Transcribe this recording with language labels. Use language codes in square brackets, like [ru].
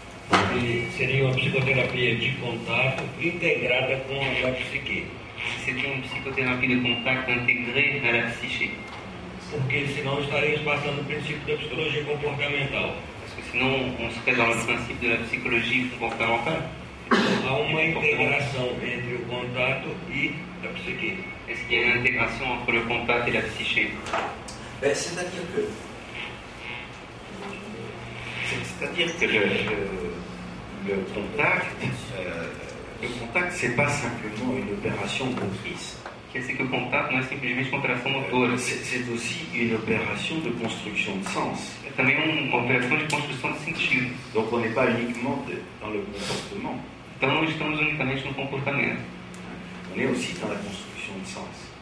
[pt] que seria uma psicoterapia de contato integrada com a da psique. [fr] c'était une psychothérapie de contact intégrée à la psyché. [pt] Porque senão estaríamos passando o princípio da psicologia comportamental. [fr] Parce que sinon, on serait dans le principe de la psychologie comportementale. [pt] Há uma integração entre o contato e a psique. [fr] Est-ce qu'il y a une intégration entre le contact et la psyché? c'est-à-dire que C'est-à-dire que le contact, c'est pas simplement une opération motrice. [pt] Quer dizer que o contato não é simplesmente contração motora, [fr] C'est aussi une opération de construction de sens. [pt] é também uma operação de construção de sentido. [fr] Donc on n'est pas uniquement dans le comportement, [pt] Então não estamos unicamente no comportamento, [fr] on est aussi dans la construction de sens.